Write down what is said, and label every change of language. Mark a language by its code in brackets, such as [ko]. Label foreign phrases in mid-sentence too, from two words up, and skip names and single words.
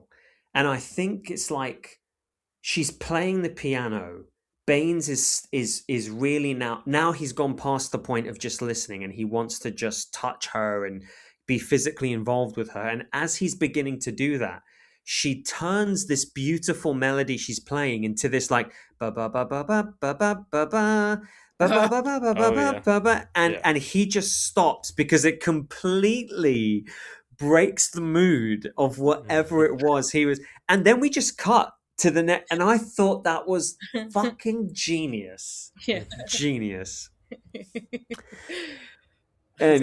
[en] And I think it's like she's playing the piano. Baines is really now he's gone past the point of just listening and he wants to just touch her and be physically involved with her. And as he's beginning to do that, she turns this beautiful melody she's playing into this like ba ba ba ba ba ba ba ba ba ba ba ba ba ba ba Oh ba yeah, ba ba yeah. and he just stops because it completely breaks the mood of whatever it was he was and then we just cut to the next and I thought that was fucking genius. Yeah. Genius. That's